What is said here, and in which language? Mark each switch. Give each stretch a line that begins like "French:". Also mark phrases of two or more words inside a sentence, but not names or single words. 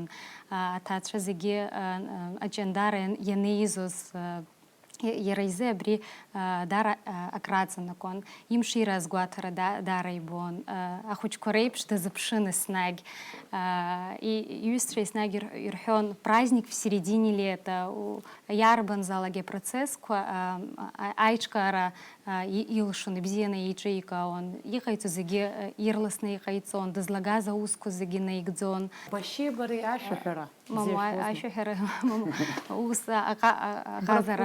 Abkhazian: Аҭаацәа зегьы аҷандара ианеизоз иара изы абри даара акраҵанакуан. Имшира азгәаҭара даара ибон. Ахәыҷқәа реиԥш дазыԥшын еснагь. Иҩызцәа еснагь ирҳәон,
Russian: праздник в середине лета.
Abkhazian: Иарбанзаалак апроцессқәа аиҿкаара илшон, ибзианы еиҿикаауан. Иҟаиҵо зегьы ирласны иҟаиҵон, дызлагаз аусқәа зегьы наигӡон. Башьи бареи ашәаҳәара. Мамо, ашәаҳәара, ус аҟазара.